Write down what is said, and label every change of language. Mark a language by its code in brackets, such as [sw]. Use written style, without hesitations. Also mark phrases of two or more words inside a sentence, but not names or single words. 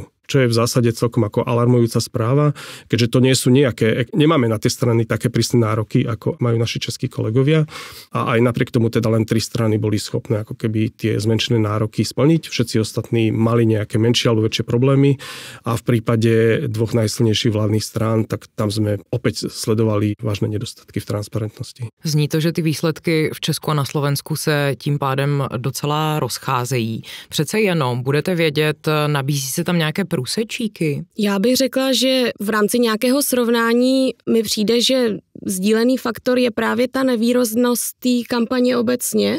[sk] čo je v zásade celkom ako alarmujúca správa, keďže to nie sú nemáme na tie strany také prísne nároky, ako majú naši českí kolegovia a aj napriek tomu teda len 3 strany boli schopné ako keby tie zmenšené nároky splniť. Všetci ostatní mali nejaké menšie alebo väčšie problémy a v prípade 2 najsilnejších vládnych strán, tak tam sme opäť sledovali vážne nedostatky v transparentnosti. [cs] Zní to, že ty výsledky v Česku a na Slovensku se tím pádem docela rozcházejí. Přece jenom budete vědět, nabízí se tam nějaké průsečíky? Já bych řekla, že v rámci nějakého srovnání mi přijde, že sdílený faktor je právě ta nevýraznost té kampaně obecně.